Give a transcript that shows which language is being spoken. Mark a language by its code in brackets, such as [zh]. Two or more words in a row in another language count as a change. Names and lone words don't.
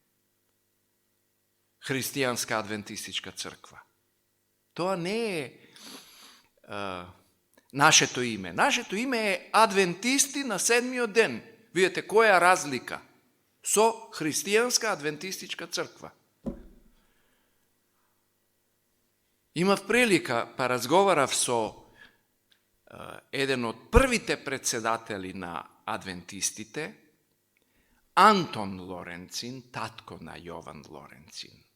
[mk] Hristijanska adventistička crkva. To ne je našето ime. Našето ime je adventisti na 7. den. Vidite koja je razlika so hristijanska adventistička crkva. Имав прилика, па разговарав со еден од првите председатели на адвентистите, Антон Лоренцин, татко на Јован Лоренцин.